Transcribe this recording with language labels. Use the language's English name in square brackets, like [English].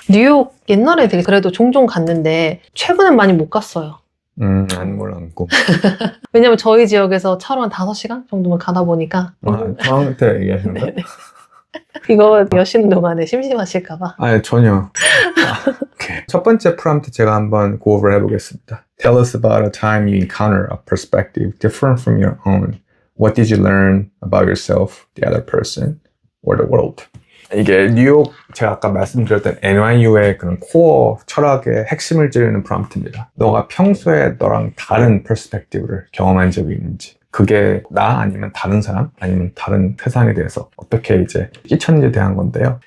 [Korean] 뉴욕 옛날에 되게 그래도 종종 갔는데 최근엔 많이 못 갔어요. 안 몰랐고. 왜냐면 저희 지역에서 차로 한 5시간 정도만 가다 보니까 저한테 얘기하시는 거예요? 이거 여시는 동안에 심심하실까봐. 아니 전혀. 오케이. 첫 번째 프롬프트 제가 한번 고over 해보겠습니다. [English] Tell us about a time you encounter a perspective different from your own. What did you learn about yourself, the other person, or the world? [Korean] 이게 뉴욕 제가 아까 말씀드렸던 NYU의 그런 코어 철학의 핵심을 찌르는 프롬프트입니다. 너가 평소에 너랑 다른 퍼스펙티브를 경험한 적이 있는지, 그게 나 아니면 다른 사람 아니면 다른 세상에 대해서 어떻게 이제 끼쳤는지에 대한 건데요.